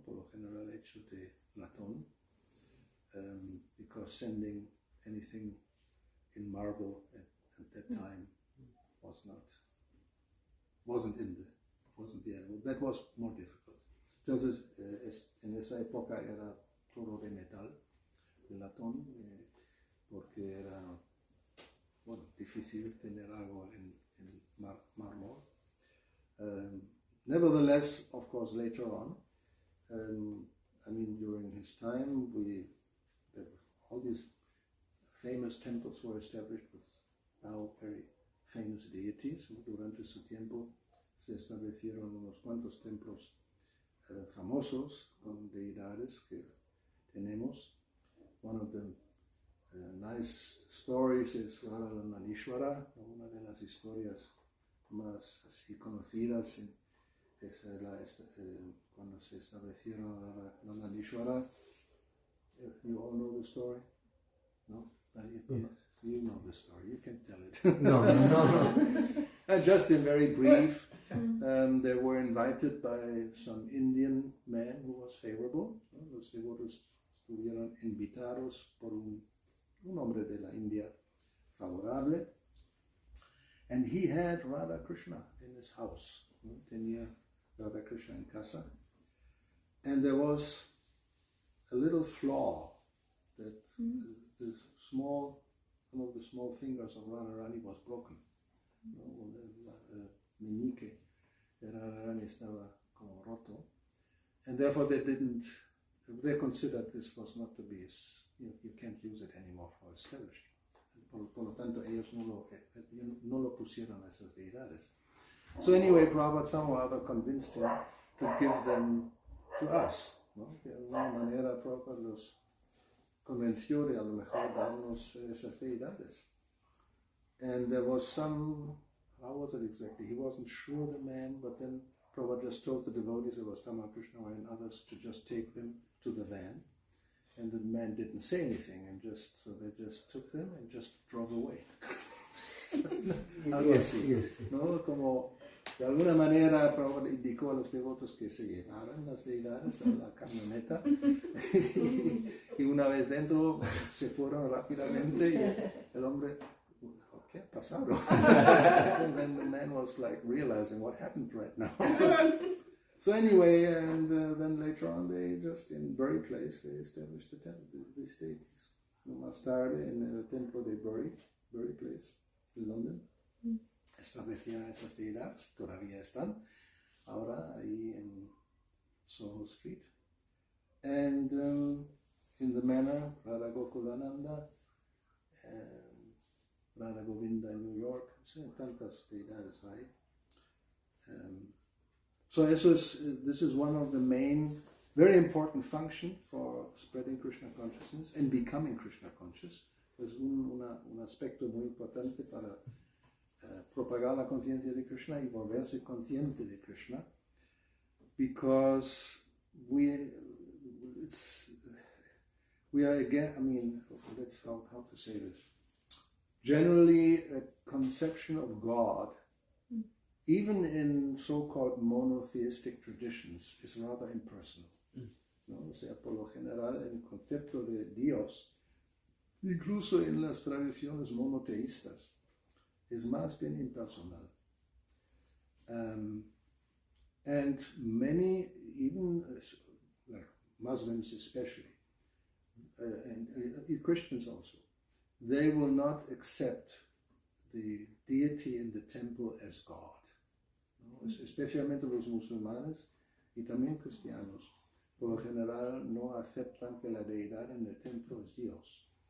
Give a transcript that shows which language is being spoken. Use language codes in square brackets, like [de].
[es] Por lo general hecho de latón, [en] because sending anything in marble at that time wasn't there. That was more difficult. [es] Entonces, en esa época era todo de metal, de latón, porque era difícil tener algo en mármol. [en] Nevertheless, of course, later on, during his time, all these famous temples were established with now very famous deities. [es] Durante su tiempo se establecieron unos cuantos templos famosos con deidades que tenemos. [en] One of the nice stories is [es] Radha-Nandanishwara, una de las historias más así conocidas es cuando se establecieron Radha-Nandanishwara. [en] You all know the story? No? Yes. You know the story, you can tell it. No. Just in very brief, they were invited by some Indian man who was favorable. [es] Los devotos estuvieron invitados por un un hombre de la India favorable. [en] And he had Radha Krishna in his house. [es] Tenía Radha Krishna en casa. [en] And there was a little flaw that the one of the small fingers of Radharani was broken. [es] El meñique de Radharani estaba como roto. [en] And therefore they considered this was not to be, you can't use it anymore for establishing. [es] Por lo tanto, ellos no lo pusieron a esas deidades. [en] So anyway, Prabhupada somehow or other convinced him to give them to us. [es] ¿No? De alguna manera Prabhupada los convenció de a lo mejor darnos esas deidades. [en] And there was some, how was it exactly? He wasn't sure, the man, but then Prabhupada just told the devotees, it was Tamar Krishna and others, to just take them to the van. And the man didn't say anything, and so they just took them and just drove away. [es] Algo así, ¿no? Como de alguna manera Prabhupada indicó a los devotos que se llevaran las deidades a la camioneta y una vez dentro se fueron rápidamente y el hombre, ¿qué ha pasado? [en] And then the man was like realizing what happened right now. So anyway, and then later on they just, in Bury Place, they established the temple, these deities. [es] Más tarde en el templo de Bury Place, en London, establecieron esas deidades, todavía están, ahora ahí en Soho Street. [en] And in the manner, Radha Gokulananda, Radha Govinda in New York, [es] tantas deidades hay. [en] So this is one of the main, very important function for spreading Krishna consciousness and becoming Krishna conscious. [es] Es un aspecto muy importante para propagar la conciencia de Krishna y volverse consciente de Krishna, [en] because we are again, I mean, that's how to say this. Generally, a conception of God, even in so-called monotheistic traditions, is rather impersonal. [es] ¿No? O sea, por lo general, el concepto de Dios, incluso en las tradiciones monoteístas, es más bien impersonal. [en] And many, even like Muslims especially, and Christians also, they will not accept the deity in the temple as God. [es] ¿No? Especialmente los musulmanes y también cristianos, por lo general no aceptan que la deidad en el templo es Dios.